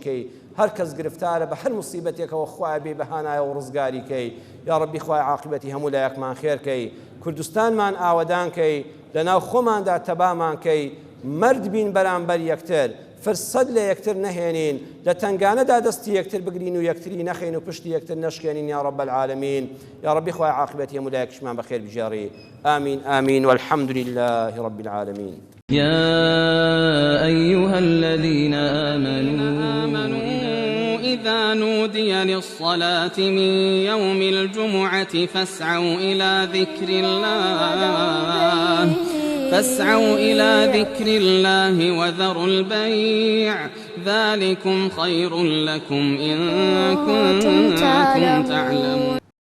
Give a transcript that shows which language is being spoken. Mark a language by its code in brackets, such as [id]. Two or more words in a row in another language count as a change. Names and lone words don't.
[ckb] کەی هەر کەس گرفتارە بە هەر موسیبەتێکەوە خوای بێ بەهانایە و ڕزگاری کەی یا ڕەبی خوای عاقبەتی هەموو لایەکمان خێرکەی کوردستانمان ئاوەدان کەی لەناو خۆماندا تەبامان کەی مرد بین بەرامبەر یەکتر فرسەد لە یەکتر نەهێنین لە تنگانەدا دەستی یەکتر بگرین و یەکتری نەخین و پشتی یەکتر نەشکێنین [ar] یا ڕەب العالەمین [ckb] یا ڕەبی خوای عاقبەتی هەموو لایەکشمان بەخێر بژێڕی [ar] آمین آمین والحمد لله رب العالمين يا أيها الذين آمنوا إذا نودي للصلاة من يوم الجمعة فاسعوا إلى ذكر الله وذروا البيع ذلكم خير لكم إن كنتم تعلمون